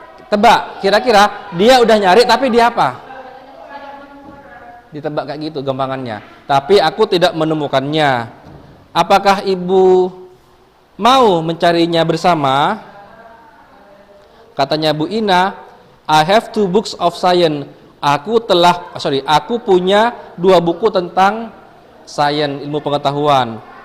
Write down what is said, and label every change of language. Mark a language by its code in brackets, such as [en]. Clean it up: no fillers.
[id] Tebak, kira-kira dia udah nyari tapi dia apa? Ditebak kayak gitu gampangannya. Tapi aku tidak menemukannya. Apakah ibu mau mencarinya bersama? Katanya [en] Bu Ina, I have 2 books of science. [id] Aku punya 2 buku tentang sains, ilmu pengetahuan.